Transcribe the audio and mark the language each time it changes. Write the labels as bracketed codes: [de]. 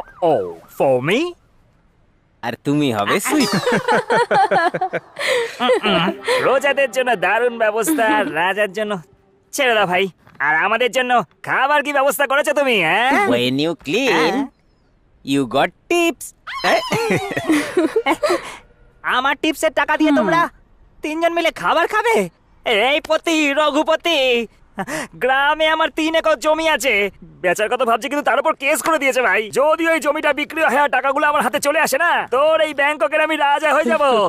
[en] ও for me, [bn] আর তুমি হবে sweep. রোজাদের জন্য দারুণ ব্যবস্থা, রাজার জন্য ছেড়ে দাও ভাই। আর আমাদের জন্য খাবার কি ব্যবস্থা করেছো তুমি? [en] When you clean, you got tips. [bn] আমার টিপসের টাকা দিয়ে তোমরা তিনজন মিলে খাবার খাবে? এই পতি, রঘুপতি, গ্রামে আমার 3 একর জমি আছে, বেচার কথা ভাবছি কিন্তু তার উপর কেস করে দিয়েছে ভাই। যদি ওই জমিটা বিক্রি হয় আর টাকাগুলো আমার হাতে চলে আসে না, তোর এই ব্যাংককের আমি রাজা হয়ে যাব।